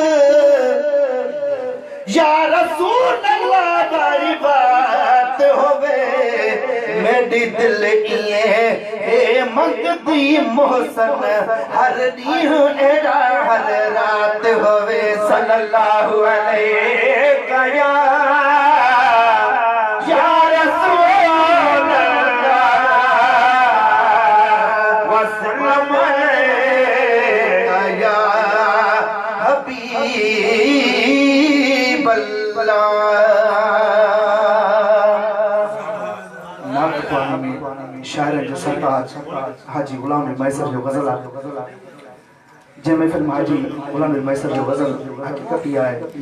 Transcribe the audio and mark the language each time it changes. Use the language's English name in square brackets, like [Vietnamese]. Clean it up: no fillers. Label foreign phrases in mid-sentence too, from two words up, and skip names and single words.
[Arabic] يا رسول الله [Sindhi] बारी बात होवे मेरी दिल इए ए मंगदी मोहसन हर ॾींहुं एड़ा हर रात होवे [Arabic] صلى الله عليه يا رسول الله وسلم عليك يا حبيب [Sindhi] शायर जो सरताज हाजी गुलाम महसर जो गज़ल आहे जंहिं महफ़िल में हाजी गुलाम महसर जो गज़ल हक़ीक़त ई आहे न